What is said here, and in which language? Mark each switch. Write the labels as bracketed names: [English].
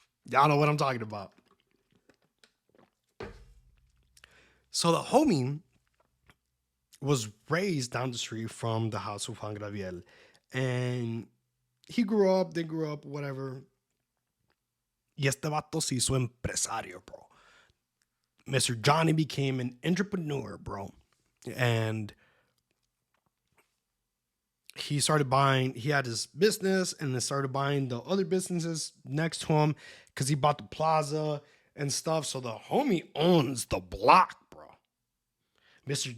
[English] Y'all know what I'm talking about. So the homie was raised down the street from the house of Juan Gabriel. And he grew up, they grew up, whatever. [Spanish] Y este vato se hizo empresario, bro. [English] Mr. Johnny became an entrepreneur, bro. And he started buying, he had his business and then started buying the other businesses next to him because he bought the plaza and stuff. So the homie owns the block, bro. Mr.